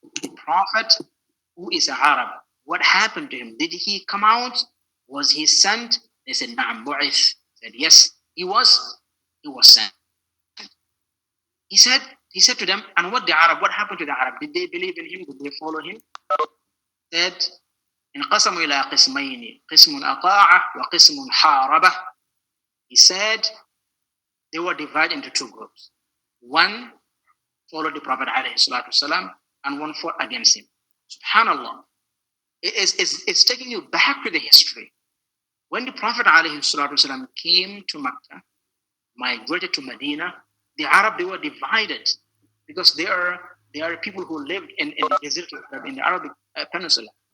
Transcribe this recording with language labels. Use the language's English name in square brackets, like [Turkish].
[English] The Prophet who is an Arab, what happened to him? Did he come out? Was he sent? They said, [Arabic] Na'am bu'ith. [English] Said, yes, he was sent. He said to them, and what happened to the Arab? Did they believe in him? Did they follow him? Said, [Arabic] انقسموا إلى قسمين قسم أطاع وقسم حاربه. [English] He said they were divided into two groups. One followed the Prophet ﷺ and one fought against him. Subhanallah. It's taking you back to the history. When the Prophet ﷺ came to Mecca, migrated to Medina, the Arab, they were divided because they are people who lived in the desert, in the Arabic Peninsula.